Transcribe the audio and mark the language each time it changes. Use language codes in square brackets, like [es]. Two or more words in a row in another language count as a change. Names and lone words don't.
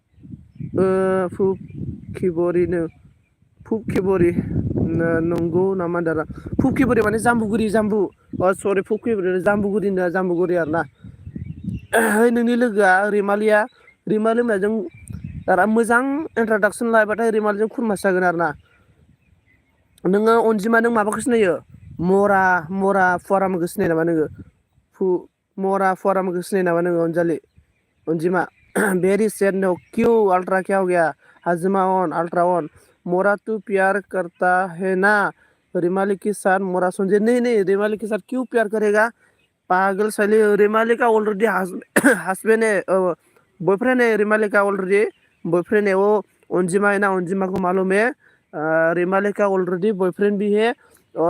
[brx] खिबरि नंगौ नामा दारा फुबखिबरि माने जाम्बुगुरि सरि फुबखिबरि जाम्बुगुरि आरोना नोंनि लोगोआ रैमालिया होननायजों दारा मोजां इन्ट्रडाक्सन लाबाथाय रैमालिजों खुरमासो जागोन आरोना नोङो अनजिमा नों माबाखौ सिनायो मरा फुवारामखौ सिनायो नामा नोङो मरा फुवारामखौ सिनायो नामा नोङो अनजिमा [en] very sad no [hi] क्यों अल्ट्रा क्या हो गया हाजिमा ऑन अल्ट्रा ऑन मोरा तू प्यार करता है ना रिमाली के साथ मोरा संजय नहीं रिमाली के साथ क्यों प्यार करेगा पागल साली रिमाली का ऑलरेडी हस्बैंड है बॉयफ्रेंड है रिमाली का ऑलरेडी बॉयफ्रेंड है वो अंजिमा है ना अंजिमा को मालूम है रिमाली का ऑलरेडी बॉयफ्रेंड भी है और